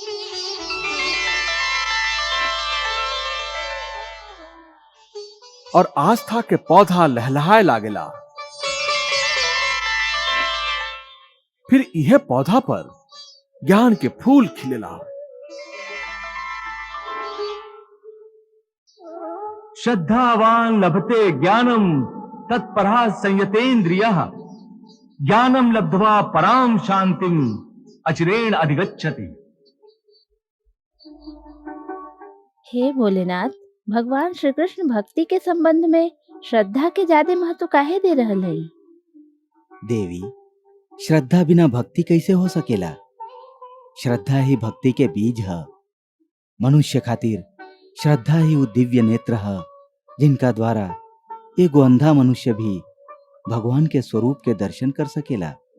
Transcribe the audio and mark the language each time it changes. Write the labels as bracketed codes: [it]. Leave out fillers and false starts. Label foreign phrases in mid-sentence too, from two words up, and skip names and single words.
[bho] और आस्था के पौधा लहलहाए लागेला। फिर यह पौधा पर ज्ञान के फूल खिलेला। [sa] श्रद्धावान लभते ज्ञानम तत्परा संयतेन्द्रियः ज्ञानम लब्ध्वा पराम शांतिम अचिरेण अधिगच्छति। [bho] हे भोलेनाथ, भगवान श्री कृष्ण भक्ति के संबंध में श्रद्धा के ज्यादा महत्व काहे दे रहल है? देवी, श्रद्धा बिना भक्ति कैसे हो सकेला? श्रद्धा ही भक्ति के बीज है। मनुष्य खातिर श्रद्धा ही वो दिव्य नेत्र है जिनका द्वारा एगो अंधा मनुष्य भी भगवान के स्वरूप के दर्शन कर सकेला।